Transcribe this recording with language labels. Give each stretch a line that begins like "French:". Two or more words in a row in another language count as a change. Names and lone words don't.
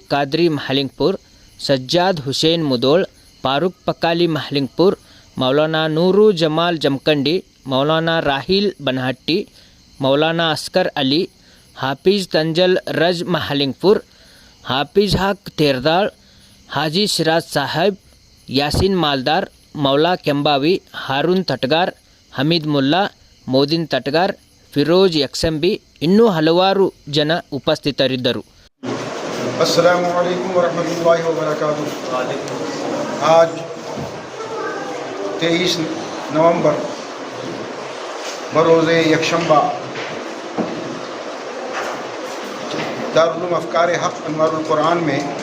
Kannada: ಕಾದ್ರಿ ಮಹಲಿಂಗಪುರ, ಸಜ್ಜಾದ್ ಹುಸೇನ್ ಮುದೋಳ್, ಫಾರೂಕ್ ಪಕಾಲಿ ಮಹಲಿಂಗಪುರ, ಮೌಲಾನಾ ನೂರು ಜಮಾಲ್ ಜಮಖಂಡಿ, ಮೌಲಾನಾ ರಾಹಿಲ್ ಬನಹಟ್ಟಿ, ಮೌಲಾನಾ ಅಸ್ಕರ್ ಅಲಿ, ಹಾಫೀಜ್ ತಂಜಲ್ ರಜ್ ಮಹಲಿಂಗಪುರ, ಹಾಫೀಜ್ ಹಕ್ ತೇರ್ದಾಳ್, ಹಾಜಿ ಸಿರಾಜ್ ಸಾಹೇಬ್, ಯಾಸಿನ್ ಮಾಲ್ದಾರ್, ಮೌಲಾ ಕೆಂಬಾವಿ, ಹಾರೂನ್ ತಟಗಾರ್, ಹಮೀದ್ ಮುಲ್ಲಾ, ಮೋದಿನ್ ತಟಗಾರ್, ಫಿರೋಜ್ ಯಕ್ಸಂಬಿ ಇನ್ನೂ ಹಲವಾರು ಜನ ಉಪಸ್ಥಿತರಿದ್ದರು.
Arabic: السلام عليكم ورحمة الله وبركاته.
Urdu: آج 23 نومبر بروز یکشنبہ دارالعلوم افکار حق انوار القرآن میں